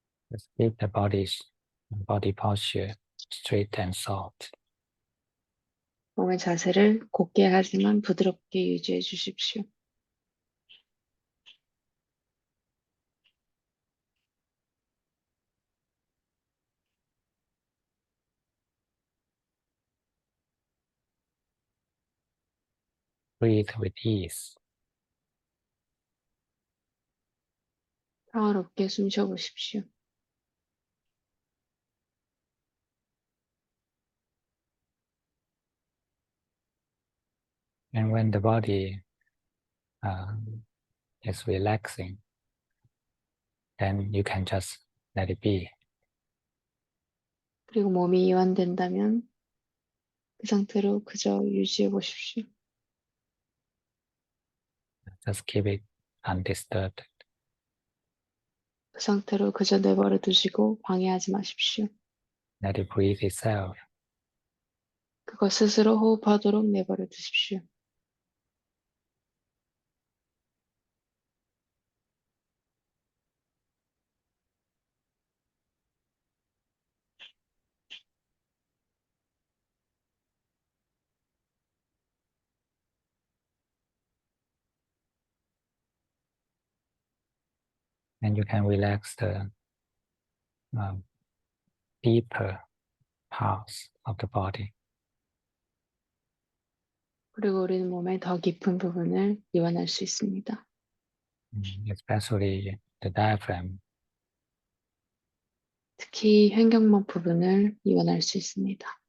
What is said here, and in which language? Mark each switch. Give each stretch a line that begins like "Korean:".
English: Just keep the body posture straight and soft.
Korean: 몸의 자세를 곧게 하지만 부드럽게 유지해 주십시오.
English: Breathe with ease.
Korean: 평화롭게 숨 쉬어 보십시오.
English: And when the body is relaxing, then you can just let it be.
Korean: 그리고 몸이 이완된다면 그 상태로 그저 유지해 보십시오.
English: Just keep it undisturbed.
Korean: 그 상태로 그저 내버려 두시고 방해하지 마십시오.
English: Let it breathe itself.
Korean: 그것 스스로 호흡하도록 내버려 두십시오.
English: And you can relax the um, deeper parts of the body.
Korean: 그리고 우리는 몸의 더 깊은 부분을 이완할 수 있습니다.
English: Especially the diaphragm.
Korean: 특히 횡격막 부분을 이완할 수 있습니다.